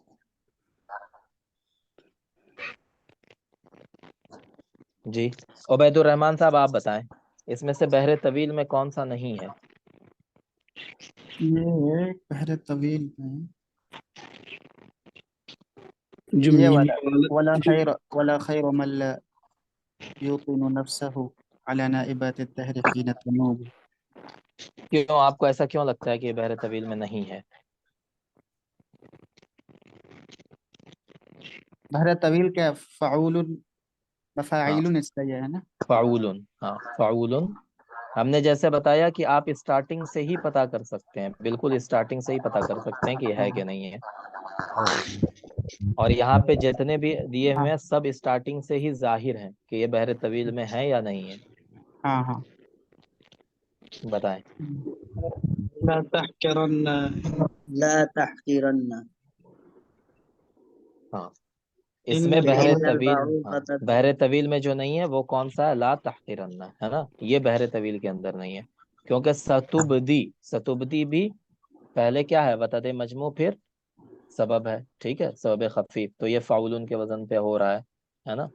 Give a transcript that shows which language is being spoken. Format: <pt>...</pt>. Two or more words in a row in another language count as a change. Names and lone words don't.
<hi>जी, उबैदुर रहमान साहब आप बताएं, इसमें से बहरे तवील में कौन सा नहीं है? ये बहर तवील में जो ये मीमिया वाला जो</hi> <ar>ولا خير من لا يوطن نفسه على نائبات الدهر حين تنوب.</ar> <hi>क्यों, आपको ऐसा क्यों लगता है कि ये बहरे तवील में नहीं है? बहर तवील क्या फ़ाउलुन हाँ, मफ़ाइलुन इसका ये है ना। फाउलुन, हाँ फाउलुन। हमने जैसे बताया कि आप स्टार्टिंग से ही पता कर सकते हैं, बिल्कुल स्टार्टिंग से ही पता कर सकते हैं कि ये है कि नहीं है। और यहाँ पे जितने भी दिए हुए हैं सब स्टार्टिंग से ही जाहिर हैं कि ये बहरे तवील में है या नहीं है। हाँ हाँ। बताएं।</hi> <ar>لا تحقرن, لا تحقرنّا,</ar> <hi>हाँ,</hi> <ar>इन</ar> <hi>इसमें बहरे</hi> <ar>من ال</ar> <hi>तवील, हाँ,</hi> <ar>بوقتت,</ar> <hi>बहरे तवील में जो नहीं है वो कौन सा है?</hi> <ar>لا تحقرنّا,</ar> <hi>है ना? ये बहरे तवील के अंदर नहीं है, क्योंकि सतुबदी, सतुबदी भी पहले क्या है? वतदे मजमू, फिर सबब है। ठीक है, सबब खफीफ, तो ये फाउलुन के वजन पे हो रहा है ना?</hi>